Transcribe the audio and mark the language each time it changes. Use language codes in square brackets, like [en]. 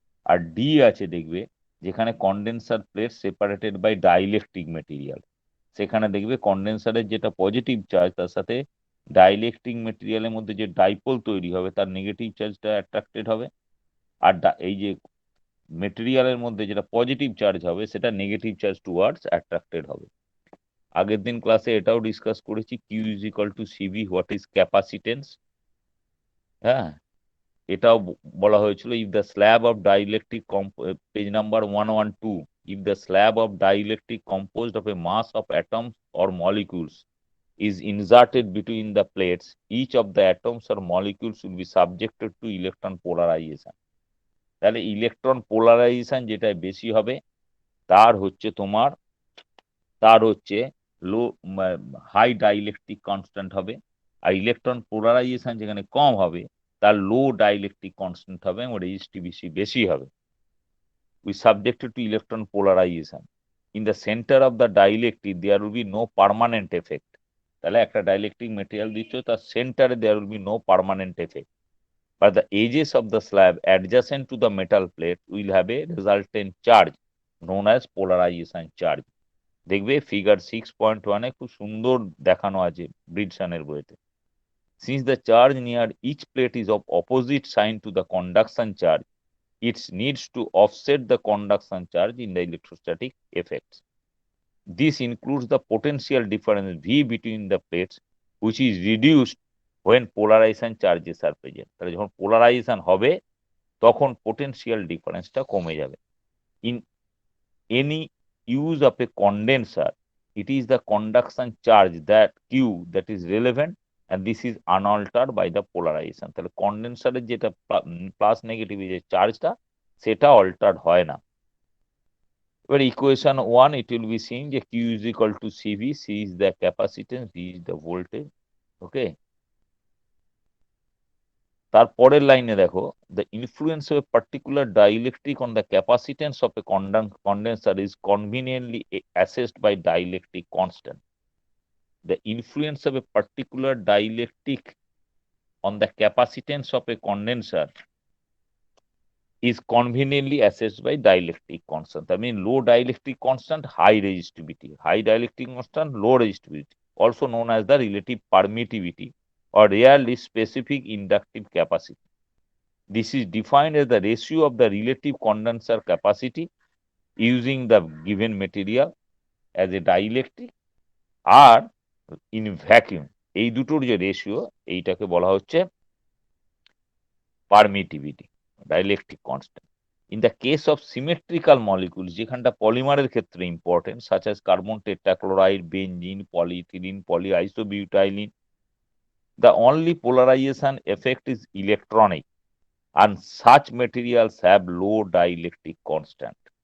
[bn] আর D আছে দেখবে, যেখানে condenser plate separated by dielectric material, সেখানে দেখবে কন্ডেন্সারের যেটা পজিটিভ চার্জ, তার সাথে ডাইইলেকট্রিক মেটেরিয়ালের মধ্যে যে ডাইপোল তৈরি হবে, তার নেগেটিভ চার্জটা অ্যাট্রাক্টেড হবে। আর এই যে মেটেরিয়ালের মধ্যে যেটা পজিটিভ চার্জ হবে, সেটা নেগেটিভ চার্জ টুয়ার্ডস অ্যাট্রাক্টেড হবে। আগের দিন ক্লাসে এটাও ডিসকাস করেছি, Q is equal to CV, what is capacitance. হ্যাঁ, এটাও বলা হয়েছিল, [en] If the slab of dielectric, page number 112, if the slab of dielectric composed of a mass of atoms or molecules is inserted between the plates, each of the atoms or molecules will be subjected to electron polarization. [bn] তাহলে electron polarisation যেটা বেশি হবে, তার হচ্ছে তোমার তার হচ্ছে লো high dielectric constant হবে। আর ইলেকট্রন পোলারাইজেশন যেখানে কম হবে, তার লো ডাইইলেকট্রিক কনস্ট্যান্ট হবে এবং রেজিস্টিভিটি বেশি হবে। [en] We subjected to electron polarization. In the center of the dielectric there will be no permanent effect. [bn] তাহলে একটা ডাইইলেকট্রিক মেটেরিয়াল দিচ্ছ, তার সেন্টারে [en] there will be no permanent effect, but the edges of the slab adjacent to the metal plate will have a resultant charge known as polarization charge. [bn] দেখবে figure 6.1 খুব সুন্দর দেখানো আছে ব্রিডসনের বইতে। [en] Since the charge near each plate is of opposite sign to the conduction charge, it needs to offset the conduction charge in the electrostatic effects. This includes the potential difference V between the plates, which is reduced when polarization charges are present. [bn] তাহলে যখন polarization হবে তখন potential difference-টা কমে যাবে। [en] In any use of a condenser, it is the conduction charge that Q that is relevant, and this is unaltered by the polarization. [bn] তাহলে কন্ডেন্সারের যেটা plus negative যে চার্জটা সেটা অল্টার্ড হয় না। এবার equation 1 [en] it will be seen যে Q is equal to CV, C is the capacitance, V is the voltage. Okay, [bn] তারপরের লাইনে দেখো, [en] the influence of a particular dielectric on the capacitance of a condenser is conveniently assessed by dielectric constant. The influence of a particular dielectric on the capacitance of a condenser is conveniently assessed by dielectric constant. I mean, low dielectric constant, high resistivity. High dielectric constant, low resistivity, also known as the relative permittivity or rarely specific inductive capacity. This is defined as the ratio of the relative condenser capacity using the given material as a dielectric or in vacuum. [bn] এই দুটোর যে ratio এইটাকে বলা হচ্ছে permittivity, dielectric constant. [en] In the case of symmetrical molecules, [bn] যেখানটা পলিমারের ক্ষেত্রে important, [en] such as carbon tetrachloride, benzene, polyethylene, polyisobutylene, the only polarization effect is electronic, and such materials have low dielectric constant.